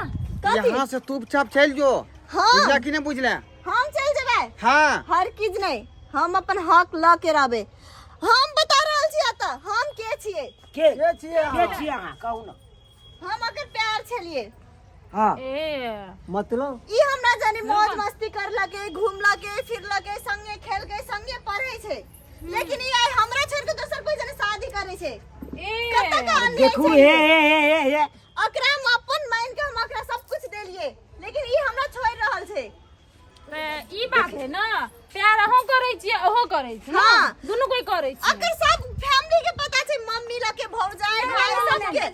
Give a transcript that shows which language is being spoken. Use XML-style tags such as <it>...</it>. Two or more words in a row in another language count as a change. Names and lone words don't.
<mai>यहाँ से चुपचाप चल जो। हाँ बुझला कि नहीं बुझला? हम चल जेबै हाँ हर चीज नहीं हम अपन हक ल के रहबे। हम बता रहल छी त हम के छिए। के के छिए अहाँ? के छी अहाँ कहू ना? हम अगर प्यार छलिए हाँ ए मतलब ई हमरा जानी मौज मस्ती कर लगे घूम लगे फिर लगे संगे खेल के संगे पढ़े छे लेकिन ई आई हमरा छोड़ के दोसर कोई जने शादी करे छे। कत्ता का अन्याय देखू छे। हे अकरा हम अपन मान के हम अकरा सब कुछ देलिए लेकिन ई हमरा छोड़ रहल छे। ई बात है ना प्यार अहो करे छी ओहो करे छी ना हाँ। दुनु कोई करे छी। अकर सब फैमिली के पता छे मम्मी लगे भौजाई भाई सब के।</mai>